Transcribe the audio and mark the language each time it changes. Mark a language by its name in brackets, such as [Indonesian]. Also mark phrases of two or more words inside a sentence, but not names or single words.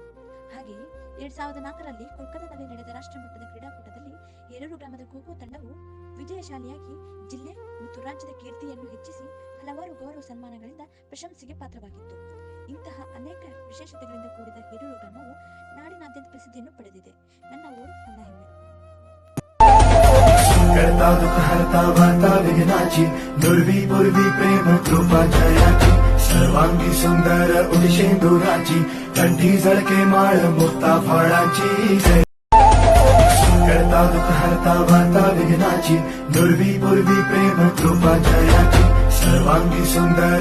[Kannada] ಹಾಗೆಯೇ 2004ರಲ್ಲಿ ಕೋಲ್ಕತ್ತಾದಲ್ಲಿ ನಡೆದ ರಾಷ್ಟ್ರಮಟ್ಟದ ಕ್ರೀಡಾಕೂಟದಲ್ಲಿ ಹೇರೂರು ಗ್ರಾಮದ ಖೋ ತಂಡವು ವಿಜಯಶಾಲಿಯಾಗಿ ಜಿಲ್ಲೆ ಮತ್ತು ರಾಜ್ಯದ ಕೀರ್ತಿಯನ್ನು ಹೆಚ್ಚಿಸಿ ಹಲವಾರು ಗೌರವ ಸನ್ಮಾನಗಳಿಂದ ಪ್ರಶಂಸೆಗೆ ಪಾತ್ರವಾಗಿತ್ತು. ಇಂತಹ ಅನೇಕ ವಿಶೇಷತೆಗಳಿಂದ ಕೂಡಿದ ಹೇರೂರು ಗ್ರಾಮವು ನಾಡಿನಾದ್ಯಂತ ಪ್ರಸಿದ್ಧಿಯನ್ನು ಪಡೆದಿದೆ. ನನ್ನ ಊರು ನನ್ನ ಹೆಮ್ಮೆ. [Marathi] करता दुःख हरता वार्ता विघ्नाची नुर्वी पूर्वी प्रेम कृपा जयाची सर्वांगी सुंदर उडिशेंदुराची कंठी झळके माळ मुक्ता फळाची. करता दुःख हरता वार्ता विघ्नाची नुर्वी पूर्वी प्रेम कृपा जयाची सर्वांगी सुंदर